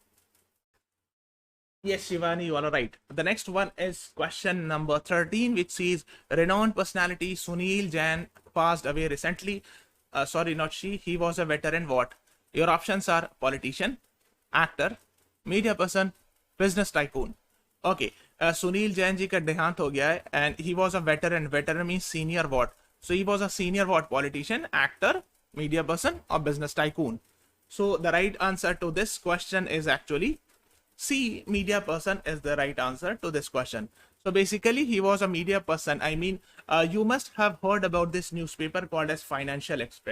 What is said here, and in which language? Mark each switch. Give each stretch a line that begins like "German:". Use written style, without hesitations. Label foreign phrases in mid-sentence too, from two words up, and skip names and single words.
English: Yes, Shivani, you are right. The next one is question number 13, which says renowned personality Sunil Jain passed away recently. Sorry, not she. He was a veteran. What? Your options are politician, actor, media person, business tycoon.
Hindi: Okay. Sunil Jain ji ka dehant ho gaya hai,
English: and he was a veteran. Veteran means senior what? So he was a senior what? Politician, actor, media person, or business tycoon. So the right answer to this question is actually C, media person is the right answer to this question. So basically he was a media person. I mean, you must have heard about this newspaper called as Financial Express.